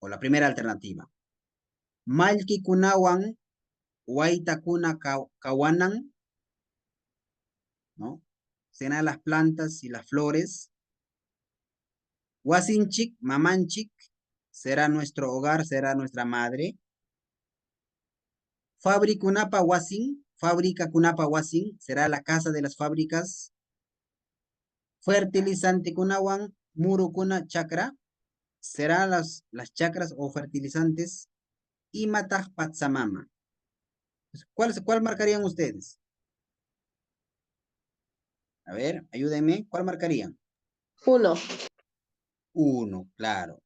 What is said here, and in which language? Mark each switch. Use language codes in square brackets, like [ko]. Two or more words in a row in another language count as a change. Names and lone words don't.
[es] o la primera alternativa. [qu] Mallkikunawan waytakuna kawanan, [es] ¿no? Serán las plantas y las flores. [qu] Wasinchik, mamanchik, [es] será nuestro hogar, será nuestra madre. [qu] Fabrikunapa wasin, fábrica kunapa wasin, [es] será la casa de las fábricas. [qu] Fertilizante kunawan murukuna chakra, [es] serán las chacras o fertilizantes. [qu] Y mataj patsamama. [es] ¿Cuál marcarían ustedes? A ver, ayúdenme. ¿Cuál marcarían? 1. 1, claro.